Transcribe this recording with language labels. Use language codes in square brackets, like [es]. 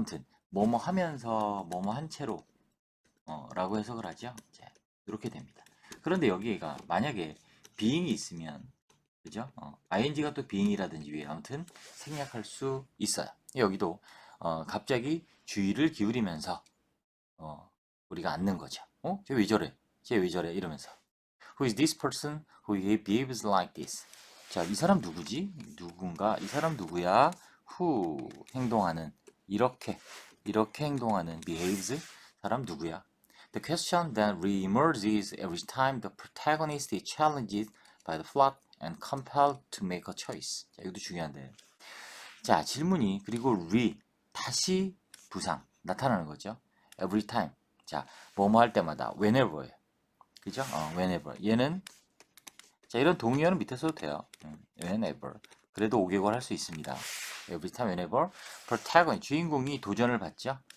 [ko] 아무튼 뭐뭐 하면서 뭐뭐 한 채로 라고 해석을 하죠. 이렇게 됩니다. 그런데 여기가 만약에 being이 있으면 그죠? ing가 또 being이라든지 위에 아무튼 생략할 수 있어요. 여기도 갑자기 주의를 기울이면서 우리가 앉는 거죠. 쟤 왜 저래? 쟤 왜 저래? 이러면서 [en] Who is this person who behaves like this? [ko] 자, 이 사람 누구지? 누군가? 이 사람 누구야? Who 행동하는 이렇게 행동하는 behaves 사람 누구야? [en] The question then re-emerges every time the protagonist is challenged by the plot and compelled to make a choice. [ko] 자, 이것도 중요한데. 자, 질문이 그리고 다시 부상 나타나는 거죠. [en] Every time. [ko] 자, 뭐뭐 할 때마다 whenever예요. 그죠? whenever. 얘는 자, 이런 동의어는 밑에 써도 돼요. whenever. 그래도 5개월 할 수 있습니다. every time, whenever. protagonist, 주인공이 도전을 받죠.